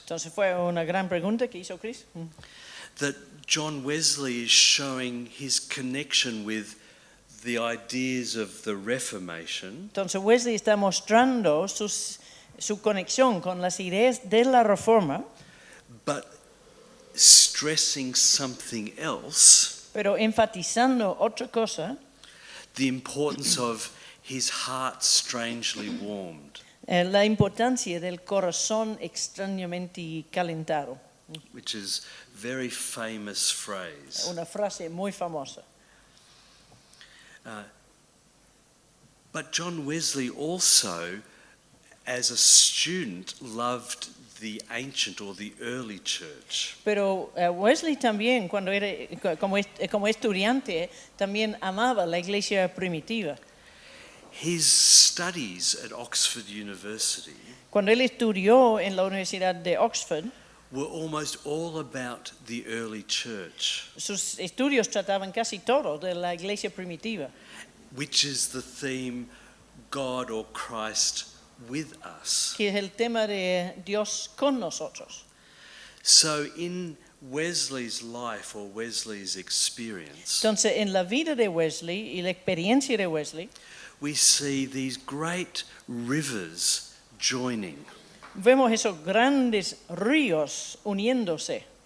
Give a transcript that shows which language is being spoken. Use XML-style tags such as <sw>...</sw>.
<es>Entonces fue una gran pregunta que hizo Chris.</es> <en>That John Wesley is showing his connection with the ideas of the Reformation.</en> <es>Entonces Wesley está mostrando su conexión con las ideas de la Reforma,</es> <en>But stressing something else,</en> <es>pero enfatizando otra cosa,</es> <en>the importance of his heart strangely warmed,</en> <es>la importancia del corazón extrañamente calentado.</es> <en>which is a very famous phrase.</en> <es>Una frase muy famosa.</es> <en>But John Wesley also, as a student, loved the ancient or the early church.</en> <es>Pero Wesley también, cuando era como estudiante, también amaba la iglesia primitiva.</es> <en>His studies at Oxford University</en> <es>Cuando él estudió en la Universidad de Oxford,</es> <en>were almost all about the early church,</en> <es>sus estudios trataban casi todo de la iglesia primitiva,</es> <en>which is the theme God or Christ with us.</en> <es>que es el tema de Dios con nosotros.</es> <en>So in Wesley's life or Wesley's experience,</en> <es>Entonces, en la vida de Wesley y la experiencia de Wesley,</es> <en>we see these great rivers joining.</en> <es>vemos esos grandes ríos uniéndose.</es>